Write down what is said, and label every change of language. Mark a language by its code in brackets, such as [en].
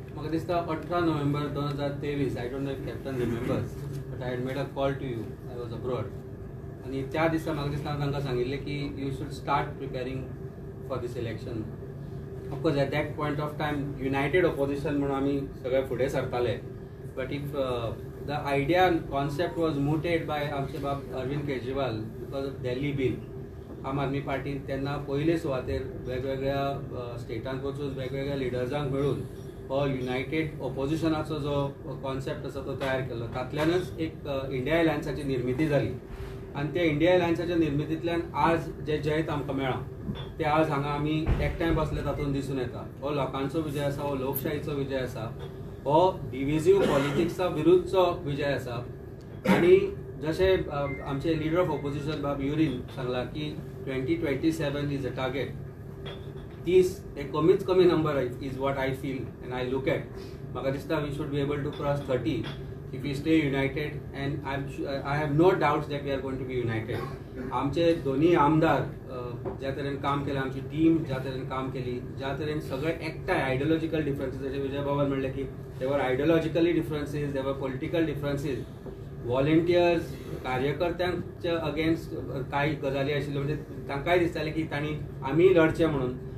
[kok] म्हाका दिसता 18 नोव्हेंबर 2023. [en] I don't know if captain remembers, but I had made a call to you. I was abroad. [kok] आनी त्या दिसा म्हाका दिसता तांकां सांगिल्लें की [en] You should start preparing for this election. Of course at that point of time united opposition [kok] म्हणून आमी सगळे फुडें सरताले. [en] but if the idea and concept was mooted by [kok] आमचे बाब [en] Arvind Kejriwal because of Delhi bill. [kok] आम आदमी पार्टी तेन्ना पयले सुवातेर वेगवेगळ्या स्टेटांत वचून वेगवेगळ्या लिडर्सांक मेळून हो युनायटेड ऑपोजिशनाचो जो कॉन्सेप्ट आसा तो तयार केलो. तातूंतल्यानच एक इंडिया अलायन्साची निर्मिती जाली. आनी त्या इंडिया अलायन्साच्या निर्मितींतल्यान आज जे जैत आमकां मेळ्ळा ते आज हांगा आमी एकठांय बसले तातूंत दिसून येता. हो लोकांचो विजय आसा, हो लोकशाहीचो विजय आसा, हो डिव्हिजिव्ह पॉलिटिक्सा विरुद्धचो विजय आसा. आनी जशें आमचे लिडर ऑफ ऑपोजिशन बाब युरीन सांगला की 2027 [en] Is a target. 30 [kok] एक कमीच कमी [en] Number is what I feel and I look at. [kok] म्हाका दिसता [en] We should be able to cross 30 if we stay united, and I have no doubts that we are going to be united. [kok] आमचे दोन्ही आमदार ज्या तरेन काम केलें, आमची टीम ज्या तरेन काम केली, ज्या तरेन सगळे एकठांय आयडियोलॉजिकल डिफरन्सीस, जशें विजय बाबान म्हणलें की [en] their ideologically differences, their political differences, [kok] व्हॉलंटियर्स कार्यकर्त्यांच्या अगेन्स्ट कांय गजाली आशिल्ल्यो, म्हणजे तांकांय दिसतालें की तांणी आमी लढचें म्हणून.